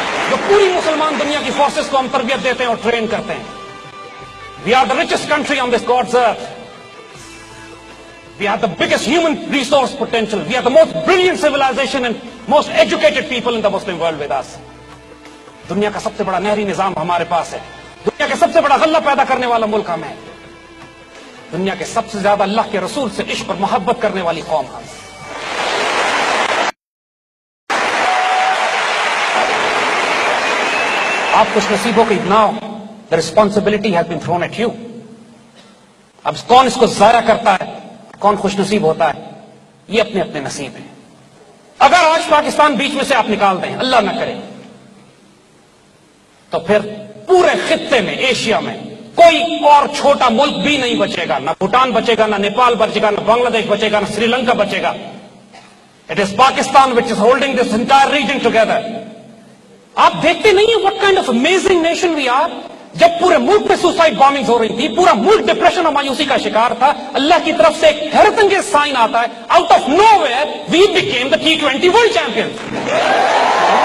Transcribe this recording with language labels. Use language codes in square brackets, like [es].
[ur] جو پوری مسلمان دنیا کی فورسز کو ہم تربیت دیتے ہیں اور ٹرین کرتے ہیں. [en] We are the richest country on this God's earth. We are the biggest human resource potential. We are the most brilliant civilisation and most educated people in the Muslim world with us. [ur] دنیا کا سب سے بڑا نہری نظام ہمارے پاس ہے. دنیا کا سب سے بڑا غلہ پیدا کرنے والا ملک ہم ہے. دنیا کے سب سے زیادہ اللہ کے رسول سے عشق اور محبت کرنے والی قوم ہم ہے. آپ خوش نصیب ہو کہ [en] Now the responsibility has been thrown at you. [ur] اب کون اس کو ضائع کرتا ہے, کون خوش نصیب ہوتا ہے, یہ اپنے اپنے نصیب ہیں. اگر آج پاکستان بیچ میں سے آپ نکال دیں, اللہ نہ کرے, تو پھر پورے خطے میں, ایشیا میں کوئی اور چھوٹا ملک بھی نہیں بچے گا. نہ بھوٹان بچے گا, نہ نیپال بچے گا, نہ بنگلہ دیش بچے گا, نہ سری لنکا بچے گا. [en] It is Pakistan which is holding this entire region together. [ur] آپ دیکھتے نہیں ہیں [en] what kind of amazing nation we are. [ur] جب پورے ملک میں سوسائڈ بامبنگز ہو رہی تھی, پورا ملک ڈپریشن اور مایوسی کا شکار تھا, اللہ کی طرف سے ایک حیرت انگیز سائن آتا ہے, [en] Out of nowhere we became the T20 world champion.